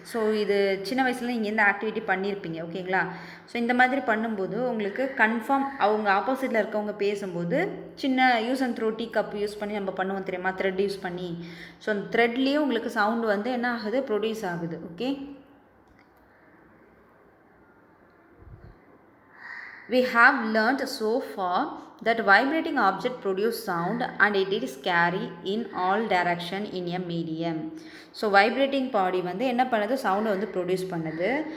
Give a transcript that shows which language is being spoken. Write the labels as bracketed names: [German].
[Tamil] So இது சின்ன வயசில் நீங்கள் இந்த ஆக்டிவிட்டி பண்ணியிருப்பீங்க. ஓகேங்களா. ஸோ இந்த மாதிரி பண்ணும்போது உங்களுக்கு கன்ஃபார்ம் அவங்க ஆப்போசிட்டில் இருக்கவங்க பேசும்போது சின்ன use and throw tea cup use பண்ணி நம்ம பண்ணுவோம் தெரியுமா, த்ரெட் யூஸ் பண்ணி. ஸோ அந்த த்ரெட்லேயும் உங்களுக்கு சவுண்டு வந்து என்ன ஆகுது, ப்ரொடியூஸ் ஆகுது. Okay. [English] We have learnt so far that vibrating object produce sound and it is carry in all direction in a medium. [Tamil] So vibrating பாடி வந்து என்ன பண்ணுது, சவுண்டை வந்து ப்ரொடியூஸ் பண்ணுது.